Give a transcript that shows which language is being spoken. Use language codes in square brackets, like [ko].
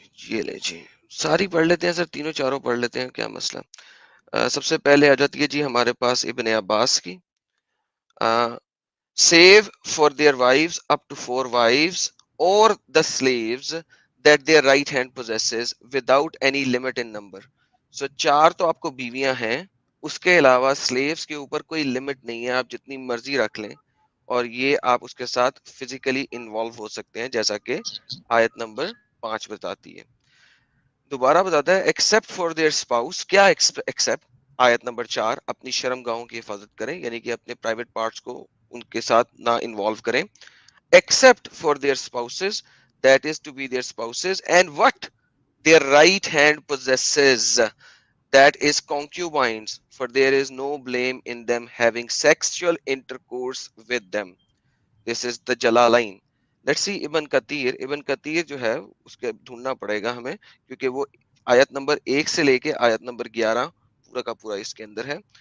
[ur] یہ لے جی ساری پڑھ لیتے ہیں سر, تینوں چاروں پڑھ لیتے ہیں, کیا مسئلہ. سب سے پہلے آ جاتی ہے جی ہمارے پاس ابن عباس کی. [en] save for their wives up to 4 wives or the slaves that their right hand possesses without any limit in number. [ur] So 4 تو آپ کو بیویاں ہیں, اس کے علاوہ slaves کے اوپر کوئی لمٹ نہیں ہے, آپ جتنی مرضی رکھ لیں, اور یہ آپ اس کے ساتھ فزیکلی انوالو ہو سکتے ہیں جیسا کہ آیت نمبر 5 بتاتی ہے. دوبارہ بتاتا ہے [en] except for their spouse. [ur] کیا except؟ آیت نمبر 4, اپنی شرم گاہوں کی حفاظت کریں, یعنی کہ اپنے پرائیویٹ پارٹس کو ان کے ساتھ نہ انوالو کریں. [en] except for their spouses, that is to be their spouses, and what their right hand possesses, that is concubines, for there is no blame in them having sexual intercourse with them. This is the Jalalain. Let's see [ur] ابن کثیر جو ہے اس کے ڈھونڈنا پڑے گا ہمیں, کیونکہ وہ آیت نمبر 1 سے لے کے آیت نمبر 11 پورا کا پورا اس کے اندر ہے.